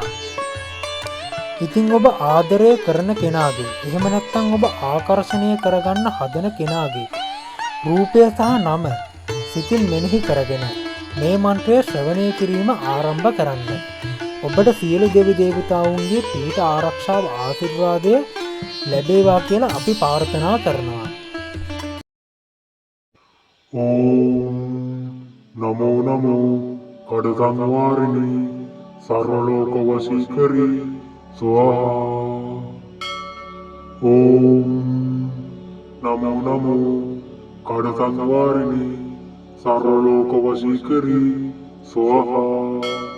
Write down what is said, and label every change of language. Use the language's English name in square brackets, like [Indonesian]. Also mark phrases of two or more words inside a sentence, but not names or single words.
[Sinhala] ඉතින් ඔබ ආදරය කරන කෙනාගේ, එහෙම නැත්නම් ඔබ ආකර්ෂණය කරගන්න හදන කෙනාගේ රූපය සහ නම සිතින් මෙනෙහි කරගෙන මේ මන්ත්‍රය ශ්‍රවණය කිරීම ආරම්භ කරන්න. ඔබට සියලු දෙවි දේවතාවුන්ගේ පීඨ ආරක්ෂාව ආශිර්වාදය ලැබේවා කියලා අපි ප්‍රාර්ථනා කරනවා. [Sanskrit] ඕම් නමෝ නමෝ කඩසංවාරිණී සර්වලෝක වශීකරී ස්වාහා. ඕම් නමෝ නමෝ කඩසංවාරිණී සර්වලෝක වශීකරී ස්වාහා.